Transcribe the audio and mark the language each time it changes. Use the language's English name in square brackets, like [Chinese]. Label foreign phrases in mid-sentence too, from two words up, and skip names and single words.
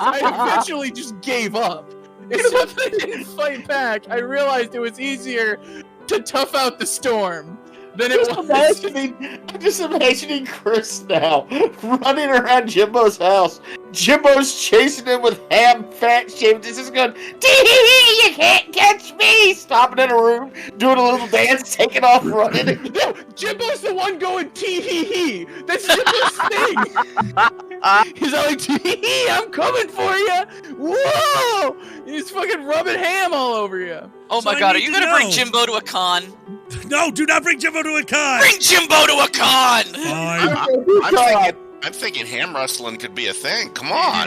[English] I eventually just gave up. Except I didn't fight back. I realized it was easier to tough out the storm than it was. I'm just imagining Chris now running around Jimbo's house. Jimbo's chasing him with ham, fat, shaved. This is going, tee-hee-hee, you can't catch me! Stopping in a room, doing a little dance, taking off running. No, Jimbo's the one going tee-hee-hee. That's Jimbo's thing. He's all like, tee-hee-hee, I'm coming for you. Whoa! He's fucking rubbing ham all over you. Oh my god, are you gonna bring Jimbo to a con? No, do not bring Jimbo to a con! Bring Jimbo to a con! I'm thinking ham wrestling could be a thing. Come on.